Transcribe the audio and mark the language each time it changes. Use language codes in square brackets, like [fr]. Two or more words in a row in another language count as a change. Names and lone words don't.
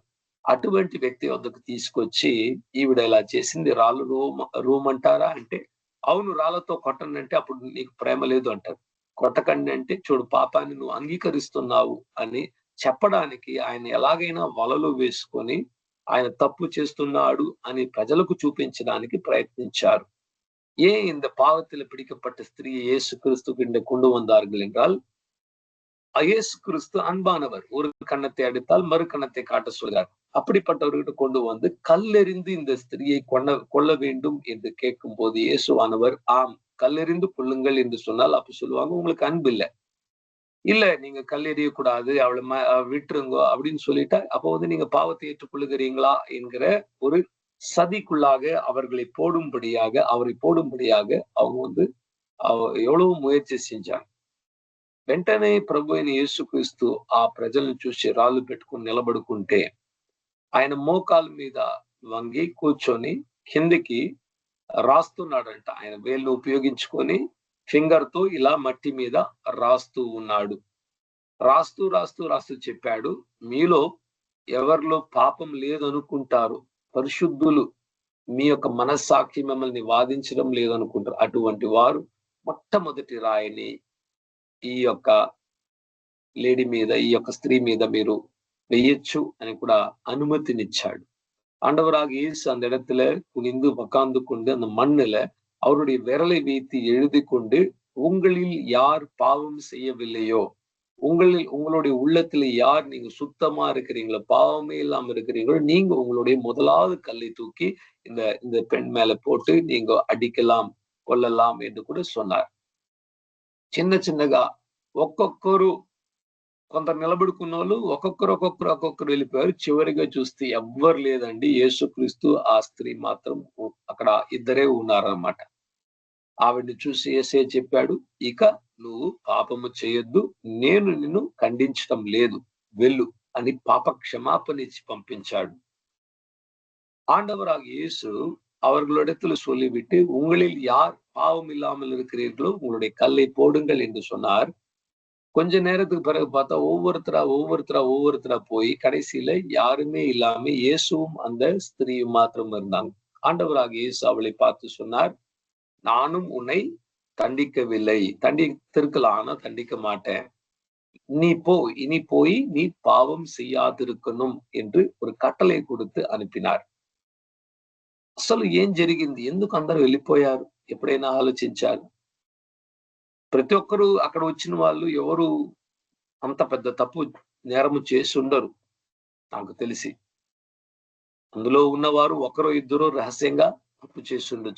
[te] అటువంటి వ్యక్తి వద్దకు తీసుకొచ్చి ఈవిడ ఇలా చేసింది, రాళ్ళు రూమంటారా అంటే, అవును రాళ్లతో కొట్టండి అంటే, అప్పుడు నీకు ప్రేమ లేదు అంటారు. కొట్టకండి అంటే, చూడు పాపాన్ని నువ్వు అంగీకరిస్తున్నావు అని చెప్పడానికి ఆయన ఎలాగైనా వలలు వేసుకొని ఆయన తప్పు చేస్తున్నాడు అని ప్రజలకు చూపించడానికి ప్రయత్నించారు. [ta] ஏன் இந்த பாவத்துல பிடிக்கப்பட்ட ஸ்திரீயை இயேசு கிறிஸ்துவிட கொண்டு வந்தார்கள் என்றால், இயேசு கிறிஸ்து அன்பானவர். ஒரு கன்னத்தை அடித்தால் மறு கன்னத்தை காட்ட சொல்கிறார். அப்படிப்பட்டவர்கிட்ட கொண்டு வந்து கல்லெறிந்து இந்த ஸ்திரியை கொல்ல வேண்டும் என்று கேட்கும் போது இயேசுவானவர் ஆம் கல்லெறிந்து கொள்ளுங்கள் என்று சொன்னால், அப்ப சொல்லுவாங்க உங்களுக்கு அன்பு இல்லை, இல்ல நீங்க கல்லெறிய கூடாது, அவளை விட்டுருங்க அப்படின்னு சொல்லிட்டா, அப்போ வந்து நீங்க பாவத்தை ஏற்றுக்கொள்ளுகிறீங்களா என்கிற ஒரு சதிக்குள்ளாக அவரை போடும்படியாக அவங்க வந்து எவ்வளவு ముయற்சி செஞ்சாங்க. [te] వెంటనే ప్రభు అయిన యేసుక్రీస్తు ఆ ప్రజలను చూసి రాళ్ళు పెట్టుకుని నిలబడుకుంటే, ఆయన మోకాల మీద వంగి కూర్చొని కిందికి రాస్తున్నాడంట. ఆయన వేళ్ళు ఉపయోగించుకొని ఫింగర్ తో ఇలా మట్టి మీద రాస్తూ ఉన్నాడు. రాస్తూ చెప్పాడు, మీలో ఎవరిలో పాపం లేదనుకుంటారు, పరిశుద్ధులు, మీ యొక్క మనస్సాక్షి మిమ్మల్ని వాదించడం లేదనుకుంటారు, అటువంటి వారు మొట్టమొదటి రాయిని ఈ యొక్క లేడీ మీద, ఈ యొక్క స్త్రీ మీద మీరు వెయ్యొచ్చు అని కూడా அனுமதினிச்சாడు. [ta] ஆண்டவராக இயேசு அந்த இடத்துல குனிந்து உட்கார்ந்து கொண்டு அந்த மண்ணுல அவருடைய விரலை வைத்து எழுதி கொண்டு, உங்களில் யார் பாவம் செய்யவில்லையோ, உங்களுடைய உள்ளத்துல யார் நீங்க சுத்தமா இருக்கிறீங்களோ, பாவமே இல்லாம இருக்கிறீங்களோ, நீங்க உங்களுடைய முதலாவது கல்லை தூக்கி இந்த பெண் மேல போட்டு நீங்க அடிக்கலாம், கொல்லலாம் என்று கூட சொன்னார். [te] చిన్నగా ఒక్కొక్కరు, కొందరు నిలబడుకున్న వాళ్ళు ఒక్కొక్కరు వెళ్ళిపోయారు. చివరిగా చూస్తే ఎవ్వరు లేదండి, యేసుక్రీస్తు ఆ స్త్రీ మాత్రం అక్కడ ఇద్దరే ఉన్నారన్నమాట. ఆవిడ్ని చూసి యేసయ్య చెప్పాడు, ఇక నువ్వు పాపము చేయొద్దు, నేను నిన్ను ఖండించటం లేదు, వెళ్ళు అని పాప క్షమాపణ ఇచ్చి పంపించాడు. [ta] ஆண்டவராக இயேசு அவர்களிடத்துல சொல்லிவிட்டு, உங்களில் யார் பாவம் இல்லாமல் இருக்கிறீர்களோ உங்களுடைய கல்லை போடுங்கள் என்று சொன்னார். கொஞ்ச நேரத்துக்கு பிறகு பார்த்தா ஒவ்வொருத்தரா போய் கடைசியில யாருமே இல்லாம இயேசுவும் அந்த ஸ்திரீயும் மாத்திரம் இருந்தாங்க. ஆண்டவராக இயேசு அவளை பார்த்து சொன்னார், நானும் உன்னை தண்டிக்கவில்லை, தண்டித்திருக்கலாம், ஆனா தண்டிக்க மாட்டேன், இனி போய் நீ பாவம் செய்யாதிருக்கணும் என்று ஒரு கட்டளை கொடுத்து అనిపినారు. [te] అసలు ఏం జరిగింది, ఎందుకు అందరూ వెళ్ళిపోయారు, ఎప్పుడైనా ఆలోచించారు? ప్రతి ఒక్కరు అక్కడ వచ్చిన వాళ్ళు ఎవరు అంత పెద్ద తప్పు నేరము చేసి ఉండరు నాకు తెలిసి. అందులో ఉన్నవారు ఒకరో ఇద్దరు రహస్యంగా తప్పు చేసి ఉండొచ్చు.